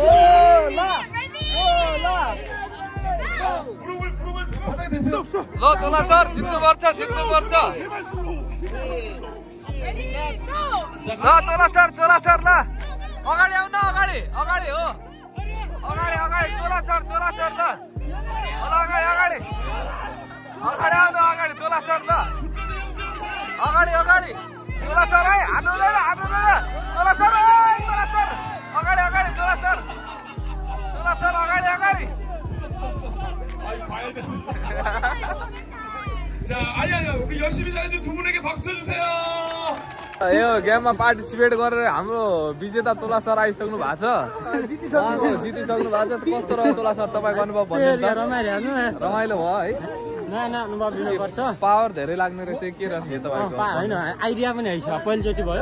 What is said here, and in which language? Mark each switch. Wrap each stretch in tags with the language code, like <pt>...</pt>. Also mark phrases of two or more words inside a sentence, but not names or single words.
<ne>ल तोला सर जित्नुपर्छ ल तोला सर ल अगाडि आउन अगाडि हो अगाडि तोला सर ल अगाडि आउनु अगाडि तोला सर ल अगाडि तोला सर है हान्नु हुँदैन तोला सर अगाडि तोला सर अगाडि</ne> <ko>자, 아야, 우리 열심히 잘해준 두 분에게 박수 쳐주세요.</ko> <ne>यो गेममा पार्टिसिपेट गरेर हाम्रो विजेता तोला सर आइसक्नु भएको छ जितिसक्नु भएको छ कस्तो रह्यो तोला सर तपाईँको अनुभव भन्नु रमाइलो भयो है नयाँ अनुभव लिनुपर्छ पावर धेरै लाग्ने रहेछ के रहेछ तपाईँको होइन आइडिया पनि है पहिलोचोटि भयो</ne>